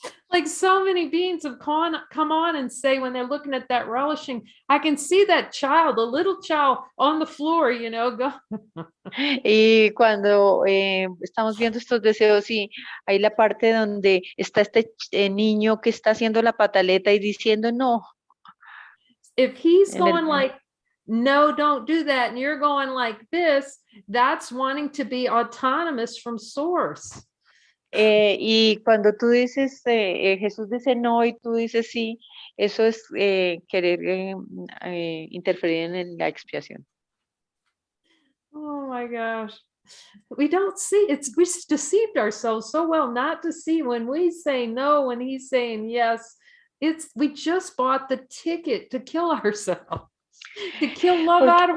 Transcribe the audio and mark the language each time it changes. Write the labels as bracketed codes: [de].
[en] Like so many beings have come on and say when they're looking at that relishing, I can see that child, a little child on the floor, you know, go. [es] Y cuando estamos viendo estos deseos y hay la parte donde está este niño que está haciendo la pataleta y diciendo no. [en] If he's [es] En el- [en] going like, no, don't do that, and you're going like this, that's wanting to be autonomous from source. [es] Y cuando tú dices, Jesús dice no y tú dices sí, eso es querer interferir en la expiación. [en] Oh my gosh. We don't see it's we deceived ourselves so well not to see when we say no, when he's saying yes. It's we just bought the ticket to kill ourselves, to kill love out of